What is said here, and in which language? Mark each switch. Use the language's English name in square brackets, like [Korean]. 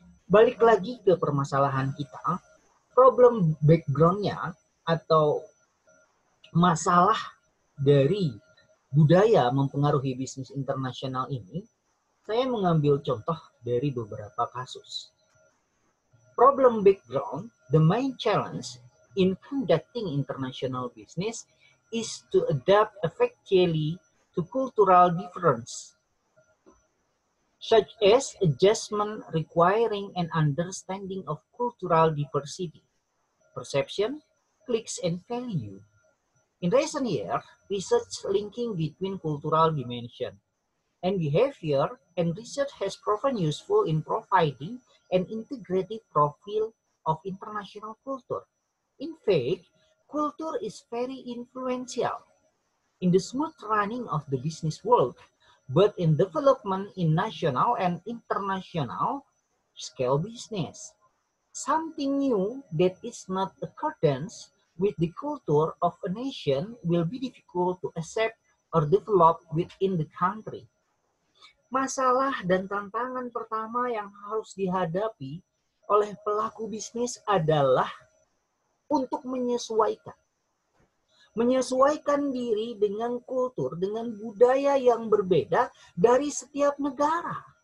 [Indonesian] Balik lagi ke permasalahan kita, problem background-nya atau masalah dari budaya mempengaruhi bisnis internasional ini, saya mengambil contoh dari beberapa kasus. [English] Problem background, the main challenge in conducting international business is to adapt effectively to cultural difference, such as adjustment requiring an understanding of cultural diversity, perception, clicks, and value. In recent years, research linking between cultural dimension and behavior and research has proven useful in providing an integrated profile of international culture. In fact, culture is very influential in the smooth running of the business world, but in development in national and international scale business. Something new that is not accordance with the culture of a nation will be difficult to accept or develop within the country. [Indonesian] Masalah dan tantangan pertama yang harus dihadapi oleh pelaku bisnis adalah untuk menyesuaikan diri dengan kultur, dengan budaya yang berbeda dari setiap negara.